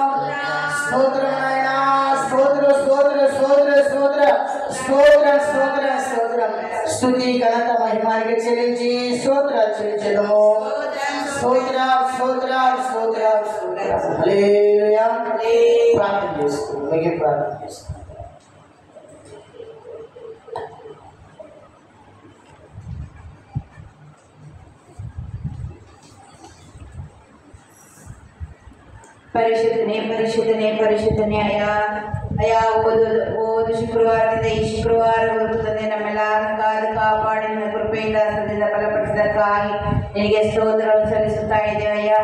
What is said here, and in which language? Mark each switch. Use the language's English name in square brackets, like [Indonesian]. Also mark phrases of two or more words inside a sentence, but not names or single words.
[Telugu] స్తోత్రం నాయనా, స్తోత్ర స్తోత్ర స్తోత్ర స్తోత్ర స్తోత్ర స్తోత్ర స్తోత్రం. స్తుతి ఘనత మహిమానికి చెల్లించి స్తోత్రాలు చెల్లించడము. స్తోత్ర స్తోత్ర స్తోత్ర స్తోత్ర. హల్లెలూయా. ప్రార్థన చేస్తున్నాం, మిగిలిన ప్రార్థన చేస్తున్నాం. [Kannada] ಪರಿಶುದ್ಧನೇ ಪರಿಶುದ್ಧನೇ ಪರಿಶುದ್ಧನೇ ಅಯ್ಯಾ ಅಯ್ಯಾ, ಓದು ಶುಕ್ರವಾರದಿಂದ ಈ ಶುಕ್ರವಾರವರೆಗೂ ತಂದೆ ನಮ್ಮೆಲ್ಲರನ್ನು ಕಾದು ಕಾಪಾಡಿ ನಿನ್ನ ಕೃಪೆಯಿಂದ ಸದ್ಯದ ಬಲಪಡಿಸಿದಕ್ಕಾಗಿ ನಿನಗೆ ಸ್ತೋತ್ರವನ್ನು ಸಲ್ಲಿಸುತ್ತಾ ಇದ್ದೇವೆ ಅಯ್ಯಾ.